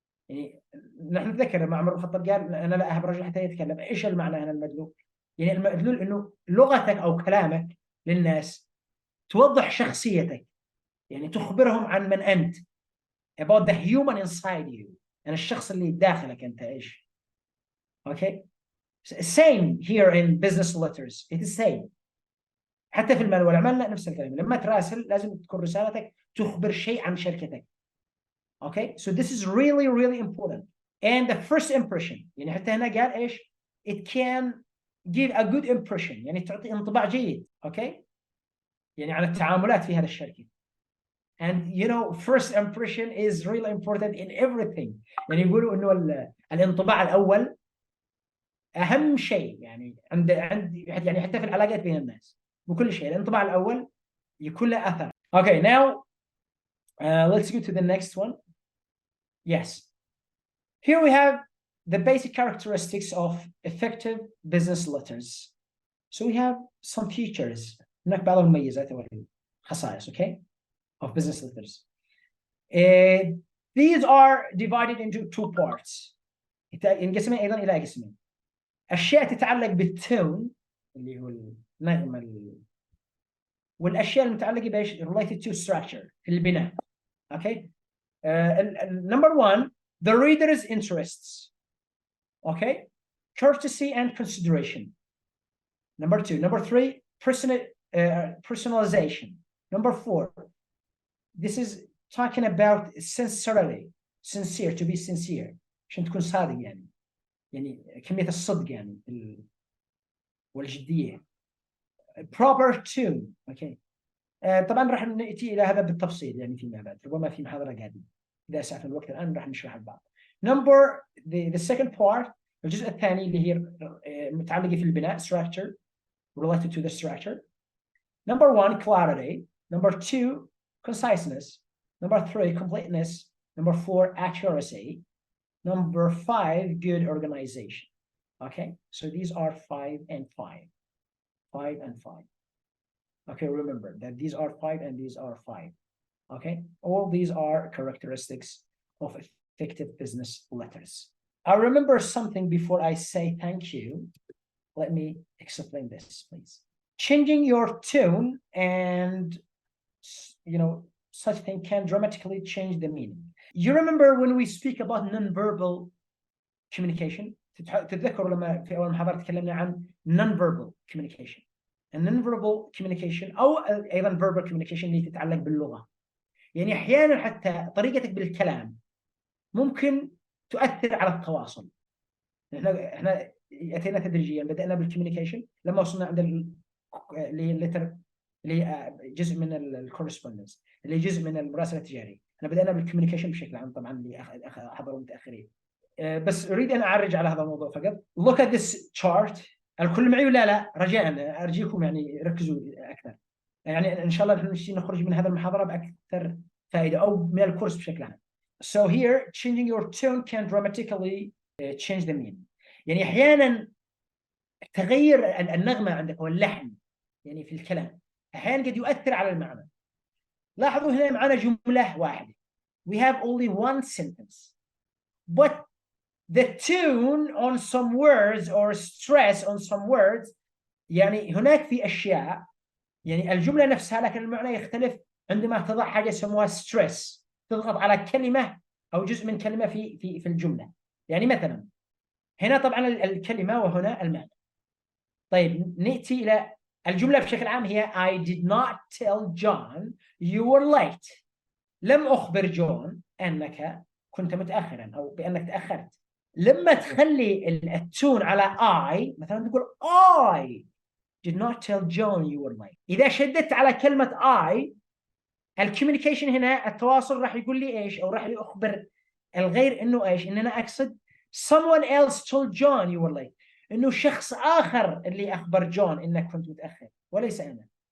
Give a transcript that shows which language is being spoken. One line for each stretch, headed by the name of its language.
Arabic: يعني نحن نتذكر مع عمر بن الخطاب قال أنا لا أهب رجل حتى يتكلم. إيش المعنى هنا المدلول؟ يعني المدلول إنه لغتك أو كلامك للناس توضح شخصيتك، يعني تخبرهم عن من أنت،
English: about the human inside you،
Arabic: يعني الشخص اللي داخلك أنت إيش.
English: Okay, same here in business letters, it is same.
Arabic: حتى في المال والأعمال نفس الكلام، لما تراسل لازم تكون رسالتك تخبر شيء عن شركتك.
English: Okay, so this is really, really important. And the first impression,
Arabic: يعني حتى هنا قال إيش؟
English: It can give a good impression،
Arabic: يعني تعطي انطباع جيد. Okay, يعني عن التعاملات في هذا الشركة.
English: And first impression is really important in everything.
Arabic: يعني يقولوا إنه الانطباع الأول أهم شيء، يعني عند يعني حتى في العلاقات بين الناس بكل شيء الانطباع الأول يكون له أثر.
English: Okay, now let's go to the next one. Yes, here we have the basic characteristics of effective business letters. So we have some features.
Arabic: هناك بعض المميزات والخصائص,
English: okay, of business letters. These are divided into two parts.
Arabic: ينقسمون أيضا إلى قسمين. أشياء تتعلق بالتون اللي هو النغمة والأشياء المتعلقة بإيش
English: related to structure
Arabic: في البناء.
English: Okay. Number 1, the reader's interests. Okay. Courtesy and consideration. Number 2. Number 3, personalization. Number 4, this is talking about sincerity. Sincere, to be sincere.
Arabic: عشان تكون صادق يعني كمية الصدق يعني والجدية.
English: Proper tune. Okay.
Arabic: طبعا راح نأتي إلى هذا بالتفصيل يعني فيما بعد، ربما في محاضرة قادمة إذا أسعفنا الوقت الآن راح نشرح البعض.
English: Number the second part،
Arabic: الجزء الثاني اللي هي متعلقة في البناء
English: structure related to the structure. Number 1, clarity. Number 2, conciseness. Number 3, completeness. Number 4, accuracy. Number 5, good organization. Okay, so these are 5 and 5. 5 and 5. Okay, remember that these are 5 and these are 5. Okay, all these are characteristics of effective business letters. I remember something before I say thank you. Let me explain this, please. Changing your tone and, you know, such thing can dramatically change the meaning. You remember when we speak about non-verbal communication?
Arabic: تتذكروا لما في أول محاضرة تكلمنا عن non-verbal communication. non-verbal communication أو أيضا verbal communication اللي تتعلق باللغة. يعني أحيانا حتى طريقتك بالكلام ممكن تؤثر على التواصل. احنا أتينا تدريجيا، بدأنا بالكوميونيكيشن لما وصلنا عند اللي هي الليتر اللي هي جزء من الكورسبوندنس اللي جزء من المراسلة التجارية. احنا بدأنا بالكوميونيكيشن بشكل عام طبعا اللي حضروا متأخرين. بس أريد أن أعرج على هذا الموضوع فقط.
English: Look at this chart.
Arabic: الكل معي ولا لا؟ رجاء أرجيكم يعني ركزوا أكثر. يعني إن شاء الله نحن نخرج من هذا المحاضرة بأكثر فائدة أو من الكورس بشكل عام.
English: So here, changing your tone can dramatically change the meaning.
Arabic: يعني أحيانا تغير النغمة عندك واللحن يعني في الكلام أحيانا قد يؤثر على المعنى. لاحظوا هنا معنا جملة واحدة.
English: We have only one sentence. But the tune on some words
Arabic: or stress on some words يعني هناك في أشياء يعني الجملة نفسها لكن المعنى يختلف عندما تضع حاجة اسمها stress تضغط على كلمة أو جزء من كلمة في الجملة. يعني مثلا هنا طبعا الكلمة وهنا المعنى. طيب نأتي إلى الجملة بشكل عام هي
English: I did not tell John you were late.
Arabic: لم أخبر جون أنك كنت متأخرا أو بأنك تأخرت. لما تخلي التون على
English: I
Arabic: مثلا تقول
English: I did not tell John you were late.
Arabic: إذا شددت على كلمة I الكوميونيكيشن هنا التواصل راح يقول لي إيش أو راح لي أخبر الغير إنه إيش إن أنا أقصد
English: someone else told John you were late.
Arabic: إنه شخص آخر اللي أخبر جون إنك كنت متأخر وليس أنا.